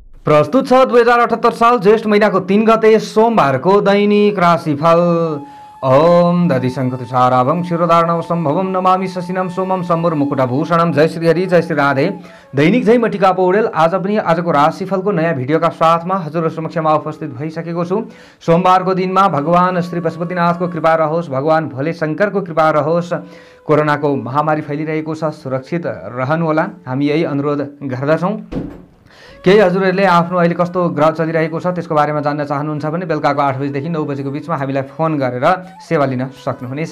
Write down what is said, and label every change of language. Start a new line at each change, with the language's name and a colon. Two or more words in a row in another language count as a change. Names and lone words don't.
Nepali: प्रस्तुत छ 2078 साल ज्येष्ठ महीनाको 3 गते सोमबारको दैनिक राशिफल।
Sanskrit: ओम दधिशंखतुषाराभं क्षीरोदार्णव सम्भवं नमामि शशिनं सोमं सम्मुर मुकुटभूषणं।
Nepali: जय श्री हरि, जय श्री राधे। दैनिक जय मटिका पौडेल आज पनि आजको राशिफलको नयाँ भिडियोका साथमा हजुरहरु समक्षमा उपस्थित भइसकेको छु। सोमबारको दिनमा भगवान श्री पशुपतिनाथको कृपा रहोस्, भगवान भोले शंकरको कृपा रहोस्। कोरोनाको महामारी फैलिरहेको छ, सुरक्षित रहनुहोला, हामी यही अनुरोध गर्दछौं। केही हजुरहरूले आफ्नो अहिले कस्तो ग्रह चलिरहेको छ त्यसको बारेमा जान्न चाहनुहुन्छ भने बेलुकाको 8 बजेदेखि 9 बजेको बिचमा हामीलाई फोन गरेर सेवा लिन सक्नुहुनेछ।